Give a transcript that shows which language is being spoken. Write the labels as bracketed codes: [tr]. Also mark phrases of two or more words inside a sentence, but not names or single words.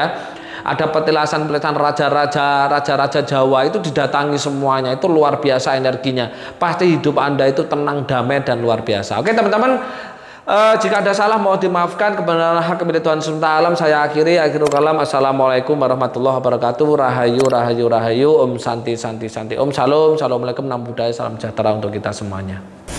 [id] Ada petilasan-petilasan raja-raja Jawa itu didatangi semuanya, itu luar biasa energinya. Pasti hidup Anda itu tenang, damai dan luar biasa. Oke teman-teman, Jika ada salah mohon dimaafkan, kebenaran hak milik Tuhan semesta alam. Saya [ar] آخر الكلام. السلام عليكم ورحمة الله وبركاته. [jv] Rahayu rahayu rahayu. [sa] Om santi santi santi. Om salam. Assalamualaikum. Nam budaya. [id] Salam sejahtera untuk kita semuanya.